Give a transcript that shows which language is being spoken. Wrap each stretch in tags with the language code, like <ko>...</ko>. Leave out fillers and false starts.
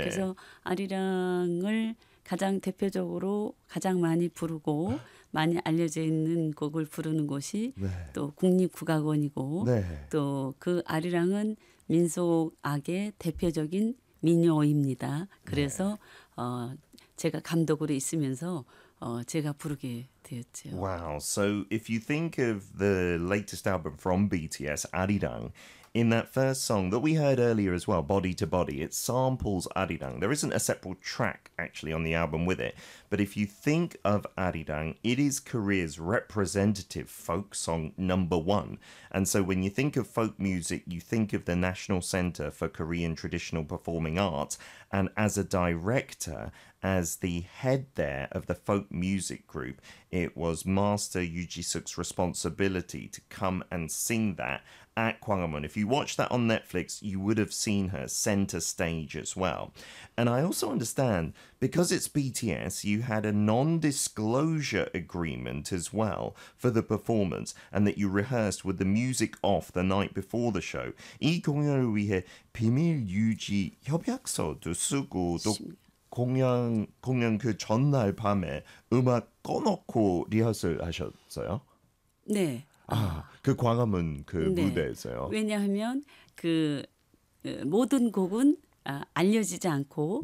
<ko>그래서 아리랑을 가장 대표적으로 가장 많이 부르고 많이 알려져 있는 곡을 부르는 곳이 네. 또 국립국악원이고 네. 또 그 아리랑은 민속악의 대표적인 민요입니다. 그래서 네. 제가 감독으로 있으면서 제가 부르게 되었죠.</ko> <en>Wow. So if you think of the latest album from BTS, Arirang, in that first song that we heard earlier as well, Body to Body, it samples Arirang. There isn't a separate track actually on the album with it. But if you think of Arirang, it is Korea's representative folk song number one. And so when you think of folk music, you think of the National Center for Korean Traditional Performing Arts. And as a director, as the head there of the folk music group, it was Master Yoo Ji-suk's responsibility to come and sing that at Gwanghwamun. If you watch that on Netflix, you would have seen her center stage as well. And I also understand, because it's BTS, you had a non-disclosure agreement as well for the performance, and that you rehearsed with the music off the night before the show.</en> <ko>이 공연을 위해 비밀 유지 협약서도 쓰고 또 공연 그 전날 밤에 음악 꺼놓고 리허설 하셨어요? 네. 아, 그 광화문 그 네. 무대에서요. 왜냐하면 그 모든 곡은 알려지지 않고</ko>